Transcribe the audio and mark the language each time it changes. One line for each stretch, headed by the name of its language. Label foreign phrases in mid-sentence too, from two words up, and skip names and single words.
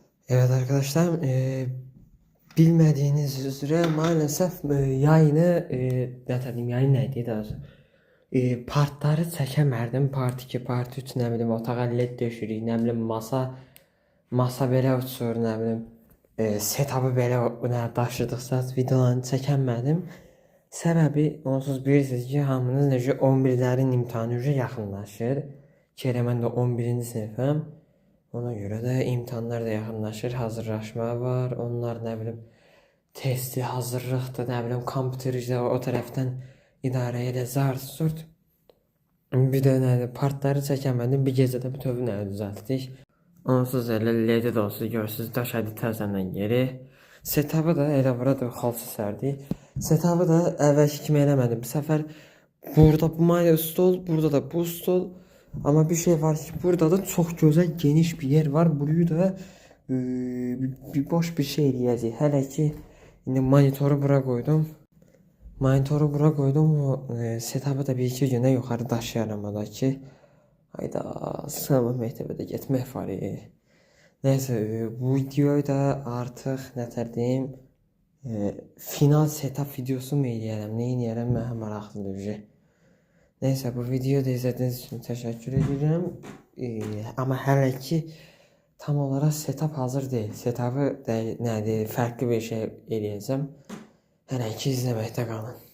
Turkish: Evet arkadaşlar, bilmediğiniz üzere maalesef yayını, ne dedim, yayın neydi daha doğrusu, partları çekemerdim.
English: Part 2, part 3,
Turkish: ne bileyim,
Azerbaijani: otağa led döşürük,
Turkish: ne bileyim,
Azerbaijani: masa belə uçur,
Turkish: ne bileyim,
Azerbaijani: setup'ı belə nə daşıdıqsa videolarını çəkəmədim. Səbəbi onsuz bilirsiniz ki, hamınız necə 11'lerin imtahanı üzrə yaxınlaşır. Ki elə mən də 11-ci sinifəm. Ona göre de imtahanlar da yaxınlaşır, hazırlaşma var. Onlar
Turkish: ne bileyim
Azerbaijani: testi, hazırlıqdır,
Turkish: ne bileyim
Azerbaijani: kompüterdə o tərəfdən idarə elə zart surt. Bir də nədir, partları çəkəmədim. Bir gecədə bütöv nə düzəltdik. Onsuz elə ledi də olsa görürsüz, daşadı təzədən geri. Setup'ı da elə bura da xalça sərdi. Setup'ı da əvvəlki kimi eləmədim. Bu səfər burada bu stol, burada da bu stol.
Turkish: Ama bir şey var ki burada da çok güzel geniş bir yer var. Burayı da bir boş bir şey diyeceğiz. Hele ki şimdi monitörü bura koydum. Monitörü bura koydum.
Azerbaijani: O setup'ı da bir iki güne yukarı daşıyaram ki. Hayda sınavı məktəbə getmək var.
Turkish: Neyse bu videoyu da artık ne diyeyim,
English: final setup
Azerbaijani: videosu mu eləyərəm, nə eləyərəm mənə maraqlıdır.
Turkish: Neyse bu videoyu da izlediğiniz için teşekkür ederim. Ama hele ki tam olarak setup hazır değil.
Azerbaijani: Setup'ı de, farklı bir şey eləyəcəm.
Turkish: Hele ki izlemekte kalın.